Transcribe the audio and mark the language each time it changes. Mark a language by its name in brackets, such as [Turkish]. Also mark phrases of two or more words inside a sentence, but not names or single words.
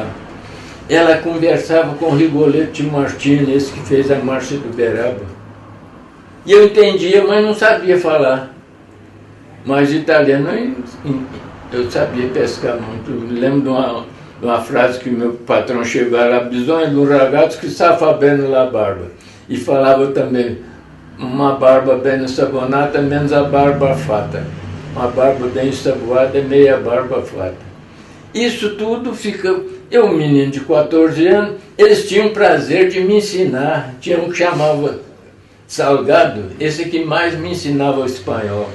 [Portuguese] Ela conversava com Rigoletto Martini, esse que fez a Marcha do Uberaba. E eu entendia, mas não sabia falar. Mas italiano eu sabia pescar muito. Eu me lembro de uma frase que o meu patrão chegou lá: [Italian] bisogna di un ragazzo che sa far bene la barba. [Portuguese] E falava também: uma barba bem ensabonada, menos a [Italian] barba fata. [Portuguese] Uma barba bem ensaboada, meia [Italian] barba fata. [Portuguese] Isso tudo fica... Eu, um menino de 14 anos, eles tinham o prazer de me ensinar. Tinha um que chamava Salgado, esse que mais me ensinava o espanhol.